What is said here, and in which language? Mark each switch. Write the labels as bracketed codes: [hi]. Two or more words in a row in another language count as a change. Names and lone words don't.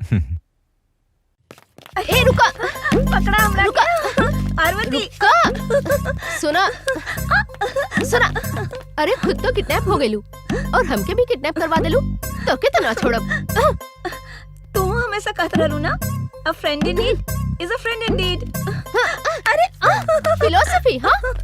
[bho] ए रुका, पकड़ा हमरा। रुका पार्वती। सुना सुना, अरे खुद तो किडनैप हो गेलू और हमके भी किडनैप करवा देलू, तो के तो ना छोड़ब। तू हमेशा कहत रहलू ना, [en] A friend in need is a friend indeed. [bho] अरे फिलॉसफी। हाँ